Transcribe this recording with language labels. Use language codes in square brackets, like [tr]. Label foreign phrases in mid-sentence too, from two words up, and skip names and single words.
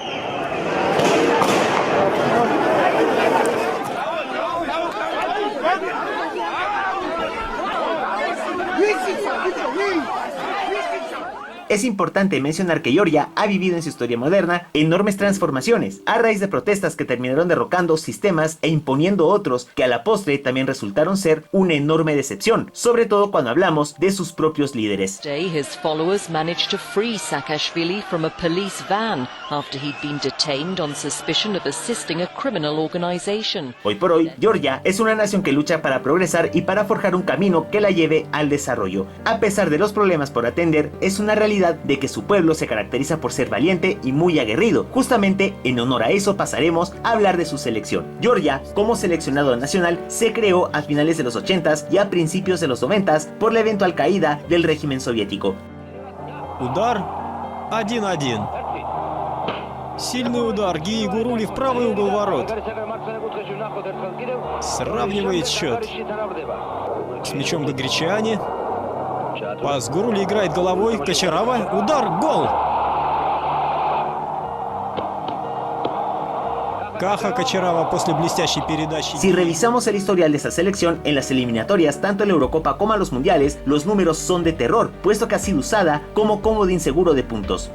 [es] Es importante mencionar que Georgia ha vivido en su historia moderna enormes transformaciones, a raíz de protestas que terminaron derrocando sistemas e imponiendo otros que a la postre también resultaron ser una enorme decepción, sobre todo cuando hablamos de sus propios líderes. [en] His followers managed to free Saakashvili from a police van after he'd been detained on suspicion of assisting a criminal organization. [es] Hoy por hoy, Georgia es una nación que lucha para progresar y para forjar un camino que la lleve al desarrollo. A pesar de los problemas por atender, es una realidad de que su pueblo se caracteriza por ser valiente y muy aguerrido. Justamente en honor a eso pasaremos a hablar de su selección. Georgia, como seleccionado nacional, se creó a finales de los 80s y a principios de los 90s por la eventual caída del régimen soviético. [ru] Удар 1-1. Сильный удар Гии Гурули в правый угол ворот. Сравнивает счет. С мячом гагричане. Пас Гурули играет головой. Кочарава. Удар. Гол. [es] Si revisamos el historial de esta selección en las eliminatorias, tanto en la Eurocopa como a los mundiales, los números son de terror, puesto que ha sido usada como comodín seguro de puntos.